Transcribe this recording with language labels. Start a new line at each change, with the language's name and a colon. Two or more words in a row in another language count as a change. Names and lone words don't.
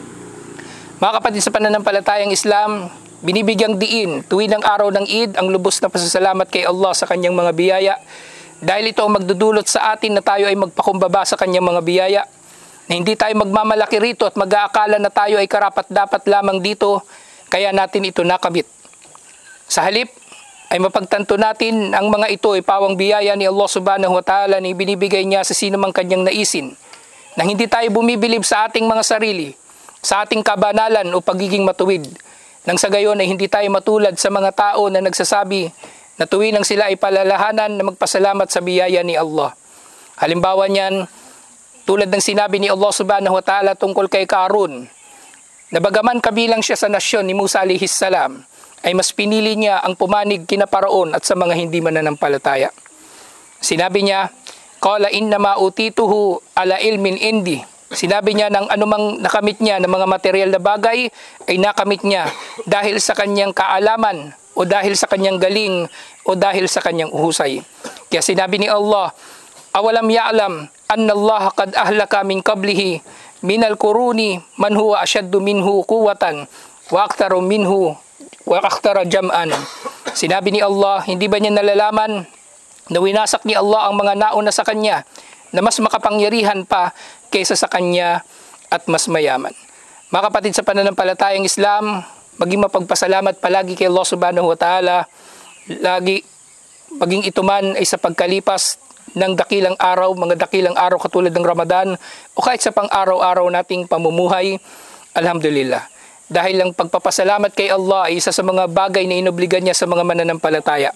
Filipino: Mga kapatid sa pananampalatayang Islam, binibigyang diin tuwing ng araw ng Eid ang lubos na pasasalamat kay Allah sa kanyang mga biyaya, dahil ito ang magdudulot sa atin na tayo ay magpakumbaba sa kanyang mga biyaya, na hindi tayo magmamalaki rito at mag-aakala na tayo ay karapat-dapat lamang dito, kaya natin ito nakamit. Sa halip, ay mapagtanto natin ang mga ito ay pawang biyaya ni
Arabic: الله سبحانه وتعالى
Filipino: na ibinibigay niya sa sino mang kanyang naisin, na hindi tayo bumibilib sa ating mga sarili, sa ating kabanalan o pagiging matuwid, nang sa gayon ay hindi tayo matulad sa mga tao na nagsasabi na tuwing nang sila ay palalahanan na magpasalamat sa biyaya ni Allah. Halimbawa niyan, tulad ng sinabi ni
Arabic: الله سبحانه وتعالى
Filipino: tungkol kay Karun, na bagaman kabilang siya sa nasyon ni Musa
Arabic: عليه السلام,
Filipino: ay mas pinili niya ang pumanig kina Paraon at sa mga hindi mananampalataya. Sinabi niya,
Arabic: قال إنما أوتيته على علم عندي.
Filipino: Sinabi niya ng anumang nakamit niya ng mga material na bagay ay nakamit niya dahil sa kanyang kaalaman o dahil sa kanyang galing o dahil sa kanyang uhusay. Kaya sinabi ni Allah,
Arabic: أولم يعلم أن الله قد أهلك من قبله من القرون من هو أشد منه قوة وأكثر منه وأكثر جمعا.
Filipino: Sinabi ni Allah, hindi ba niya nalalaman na winasak ni Allah ang mga nauna sa kanya na mas makapangyarihan pa kaysa sa kanya at mas mayaman. Mga kapatid sa pananampalatayang Islam, maging mapagpasalamat palagi kay
Arabic: الله سبحانه وتعالى,
Filipino: lagi maging ito man ay sa pagkalipas ng dakilang araw, mga dakilang araw katulad ng Ramadan o kahit sa pang-araw-araw nating pamumuhay. Alhamdulillah. Dahil ang pagpapasalamat kay Allah ay isa sa mga bagay na inobligan niya sa mga mananampalataya.